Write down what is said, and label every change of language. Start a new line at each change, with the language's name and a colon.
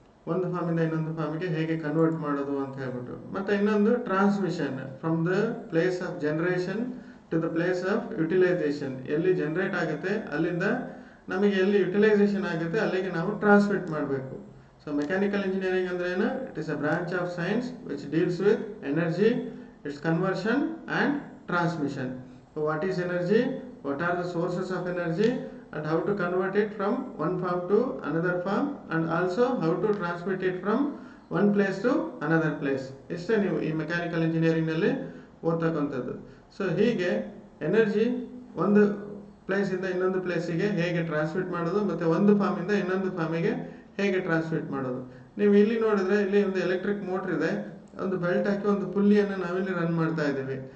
Kannada: ಒಂದು ಫಾರ್ಮಿಂದ ಇನ್ನೊಂದು ಫಾರ್ಮಿಗೆ ಹೇಗೆ ಕನ್ವರ್ಟ್ ಮಾಡೋದು ಅಂತ ಹೇಳ್ಬಿಟ್ಟು. ಮತ್ತು ಇನ್ನೊಂದು transmission,
English: From the place of generation to the place of utilisation.
Kannada: ಎಲ್ಲಿ ಜನರೇಟ್ ಆಗುತ್ತೆ ಅಲ್ಲಿಂದ ನಮಗೆ ಎಲ್ಲಿ ಯುಟಿಲೈಸೇಷನ್ ಆಗುತ್ತೆ ಅಲ್ಲಿಗೆ ನಾವು ಟ್ರಾನ್ಸ್ಮಿಟ್ ಮಾಡಬೇಕು.
English: so mechanical engineering
Kannada: ಅಂದ್ರೆ ಏನು,
English: It is a branch of science which deals with energy, its conversion and transmission. So what is energy, what are the sources of energy, and how to convert it from one form to another form, and also how to transmit it from one place to another place.
Kannada: ಇಷ್ಟೇ ನೀವು ಈ mechanical ಇಂಜಿನಿಯರಿಂಗ್ನಲ್ಲಿ ಓದ್ತಕ್ಕಂಥದ್ದು. So ಹೀಗೆ energy ಒಂದು ಪ್ಲೇಸಿಂದ ಇನ್ನೊಂದು ಪ್ಲೇಸಿಗೆ ಹೇಗೆ transmit ಮಾಡೋದು, ಮತ್ತು ಒಂದು ಫಾರ್ಮಿಂದ ಇನ್ನೊಂದು ಫಾರ್ಮಿಗೆ ಹೇಗೆ ಟ್ರಾನ್ಸ್ಮಿಟ್ ಮಾಡೋದು. ನೀವು ಇಲ್ಲಿ ನೋಡಿದ್ರೆ ಇಲ್ಲಿ ಒಂದು ಎಲೆಕ್ಟ್ರಿಕ್ ಮೋಟ್ರ್ ಇದೆ, ಒಂದು ಬೆಲ್ಟ್ ಹಾಕಿ ಒಂದು ಪುಲ್ಲಿಯನ್ನು ನಾವಿಲ್ಲಿ ರನ್ ಮಾಡ್ತಾ ಇದ್ದೀವಿ.